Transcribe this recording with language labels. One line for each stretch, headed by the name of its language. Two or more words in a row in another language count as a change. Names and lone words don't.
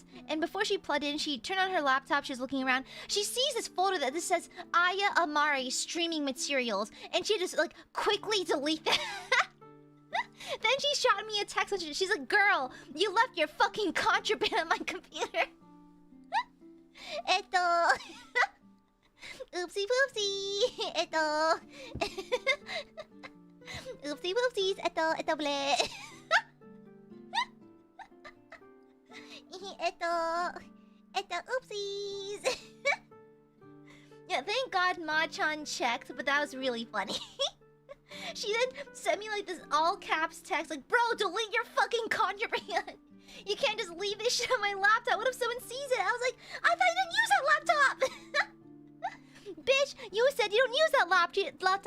English: And before she plugged in, she turned on her laptop. She was looking around. She sees this folder that just says AiaAmare streaming materials, and she just like quickly delete that. Then she shot me a text message. She's like, "Girl, you left your fucking contraband on my computer." Eto. Oopsie poopsie. Eto. Oopsie poopsies. Eto ble. Eto oopsies. Yeah, thank God Ma-chan checked, but that was really funny. She then sent me like this all caps text like, "Bro, delete your fucking contraband. You can't just leave this shit on my laptop. What if someone sees it?" I was like, "I thought you didn't use that laptop." "Bitch, you said you don't use that laptop."